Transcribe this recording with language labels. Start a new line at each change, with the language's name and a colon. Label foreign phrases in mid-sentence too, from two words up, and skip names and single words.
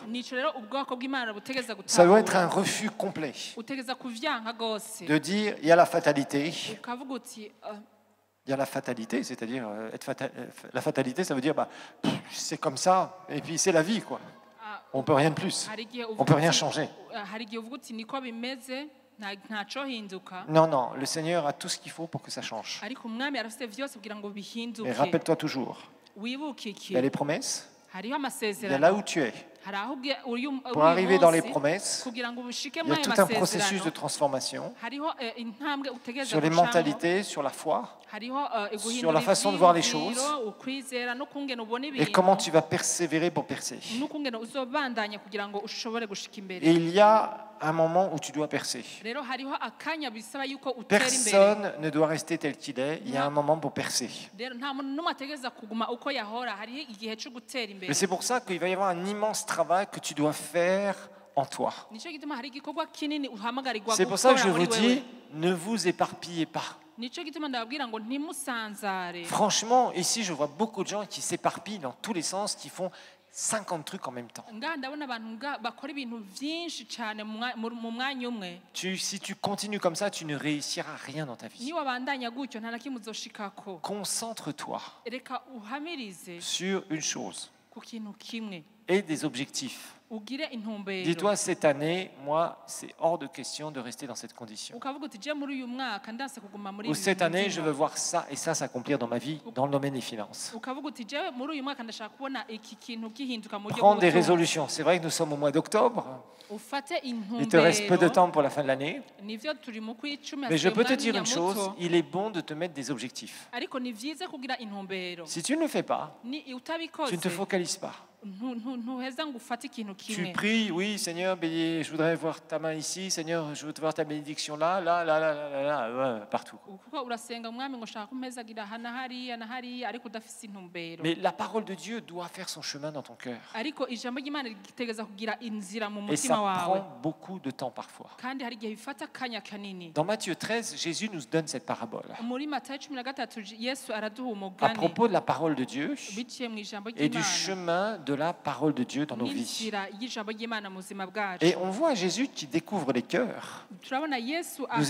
Rundi: nico rero ubwoko bw'Imana butegeza
French: Ça doit être un
Rundi: gutahura
French: refus complet
Rundi: utegeza kuvyanka gose
French: de dire il y a la fatalité.
Rundi: ukavuga uti
French: Il y a la fatalité, c'est-à-dire la fatalité, ça veut dire c'est comme ça et puis c'est la vie quoi. On peut rien de plus.
Rundi: hari igihe
French: On peut rien changer.
Rundi: hari igihe uvuga uti niko bimeze ntaco hinduka
French: Non, non, le Seigneur a tout ce qu'il faut pour que ça change.
Rundi: ariko umwami arafite vyose kugira ngo
French: Et
Rundi: bihinduke
French: rappelle-toi toujours,
Rundi: wibuke
French: il
Rundi: iki
French: y a les promesses,
Rundi: hariho
French: il y a
Rundi: amasezerano
French: là où tu es.
Rundi: hari aho uri
French: Pour arriver dans les promesses,
Rundi: kugira ngo ubushike
French: il y a
Rundi: muri ayo
French: tout un processus de
Rundi: masezerano
French: transformation
Rundi: hariho intambwe utegereza
French: sur les
Rundi: gucamo,
French: mentalités, sur la foi,
Rundi: hariho
French: sur la façon de voir les choses,
Rundi: ukwizera no kungena ubona
French: et
Rundi: ibintu
French: comment tu vas persévérer pour percer.
Rundi: n'ukungena uzobandanya kugira ngo ushobore gushika imbere
French: Et il y a un moment où tu dois percer.
Rundi: rero hariho akanya bisaba yuko utera imbere
French: Personne ne doit rester tel qu'il est, il y a un moment pour percer.
Rundi: rero nta muntu n'umwe ategereza kuguma uko yahora hariho igihe cyo gutera imbere
French: Mais c'est pour ça qu'il va y avoir un immense travail que tu dois faire en toi.
Rundi: nicyo gituma hari igikorwa kinini uhamagarirwa
French: C'est pour ça que je
Rundi: gukora
French: vous
Rundi: muri wewe
French: dis, ne vous éparpillez pas.
Rundi: nicyo gituma ndababwira ngo ntimusanzare
French: Franchement, ici, je vois beaucoup de gens qui s'éparpillent dans tous les sens, qui font 50 trucs en même temps.
Rundi: ngaha ndabona abantu bakora ibintu byinshi cyane mu mwanya umwe
French: Si tu continues comme ça, tu ne réussiras rien dans ta vie.
Rundi: niba wabandanya gutyo nta na kimwe uzoshikako
French: Concentre-toi
Rundi: reka uhamirize
French: sur une chose
Rundi: ku kintu kimwe
French: et des objectifs.
Rundi: ugire intumbero
French: Dis-toi, cette année, moi, c'est hors de question de rester dans cette condition.
Rundi: ukavuga uti je muri uyu mwaka ndanse kuguma muri
French: Ou
Rundi: ibi
French: cette
Rundi: bintu
French: année,
Rundi: ndimo."
French: je veux voir ça et ça s'accomplir dans ma vie, dans le domaine des finances.
Rundi: ukavuga uti je muri uyu mwaka ndashaka kubona iki kintu gihinduka mu buryo
French: Prendre des
Rundi: bw'ubutunzi."
French: résolutions. C'est vrai que nous sommes au mois d'octobre.
Rundi: ufate
French: Il te reste peu de
Rundi: intumbero
French: temps pour la fin de l'année.
Rundi: nivyo turi mu kw'icumi
French: Mais je
Rundi: hasigaye
French: peux te
Rundi: umwanya
French: dire une chose,
Rundi: muto,
French: il est bon de te mettre des objectifs.
Rundi: ariko ni vyiza kugira intumbero
French: Si tu ne le fais pas,
Rundi: ni
French: tu
Rundi: utabikoze
French: ne te focalises pas.
Rundi: ntuheza ngo ufate ikintu
French: Tu
Rundi: kimwe
French: pries, oui Seigneur, je voudrais voir ta main ici, Seigneur, je veux voir ta bénédiction là, là, là, là, là, là, là, partout.
Rundi: kuko urasenga mwami ngo shaka kumpezagira aha na hariya ariko udafise intumbero
French: Mais la parole de Dieu doit faire son chemin dans ton cœur.
Rundi: ariko ijambo ry'Imana ritegeza kugira inzira mu
French: Et ça
Rundi: mutima wawe
French: prend beaucoup de temps parfois.
Rundi: kandi hari igihe bifata akanya kanini
French: Dans Matthieu 13, Jésus nous donne cette parabole.
Rundi: muri Matayo 13 Yesu araduha
French: À
Rundi: umugani
French: propos de la parole de Dieu
Rundi: biciye mu ijambo
French: et du
Rundi: ry'Imana
French: chemin de la parole de Dieu dans nos vies.
Rundi: n'inzira y'ijambo ry'Imana mu buzima bwacu
French: Et on voit Jésus qui découvre les cœurs,
Rundi: turabona Yesu
French: nous